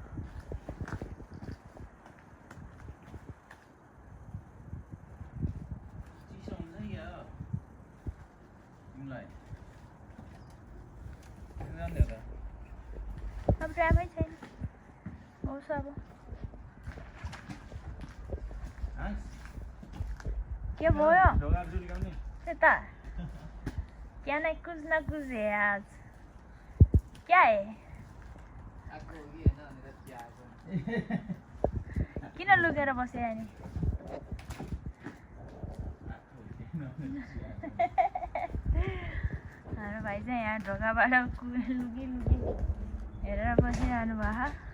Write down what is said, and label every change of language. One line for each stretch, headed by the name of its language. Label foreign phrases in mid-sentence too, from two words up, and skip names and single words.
Nepali: अब टाइमै छैन। होस् अब क्या भयो त्यता?
Hindi: क्या नहीं कुछ ना कुछ है आज। क्या है?
Nepali: किन लुकेर बसे अनि? हाम्रो भाइ चाहिँ यहाँ ढोकाबाट लुकी हेरेर बसिरहनु भयो।